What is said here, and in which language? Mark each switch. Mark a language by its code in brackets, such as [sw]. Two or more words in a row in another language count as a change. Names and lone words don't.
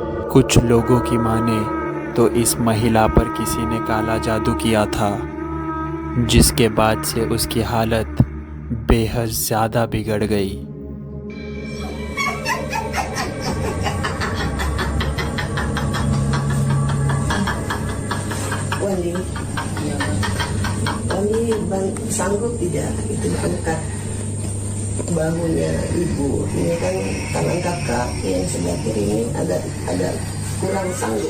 [hi] कुछ लोगों की माने तो इस महिला पर किसी ने काला जादू किया था, जिसके बाद से उसकी हालत बेहद ज़्यादा बिगड़ गई। [id] Wali sanggup tidak itu angkat bahunya ibu. Ini kan tangan kakak yang sebelah kiri ini agak kurang sanggup.